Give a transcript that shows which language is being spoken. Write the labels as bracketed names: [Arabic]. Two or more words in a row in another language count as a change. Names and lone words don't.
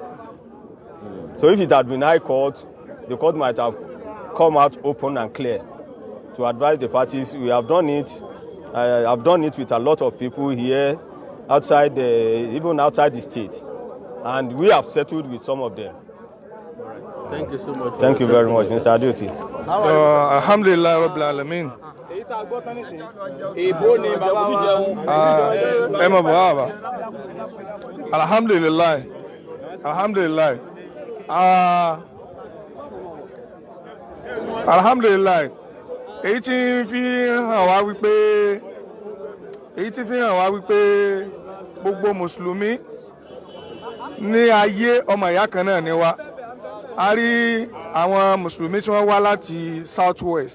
[English] So if it had been high court, the court might have come out open and clear to advise the parties. We have done it. I've done it with a lot of people here, outside, even outside the state, and we have settled with some of them. Thank you so much. Thank you very much, Mr. Aduti. [Arabic] الحمد لله رب العالمين. Alhamdulillah. الحمد لله. الحمد لله. [Yoruba] Èyí tí fi hàn wá wípé gbogbo mùsùlùmí ní ayé ọmọ ìyá kan náà ni wá. A rí àwọn mùsùlùmí tí wọ́n wá láti South West.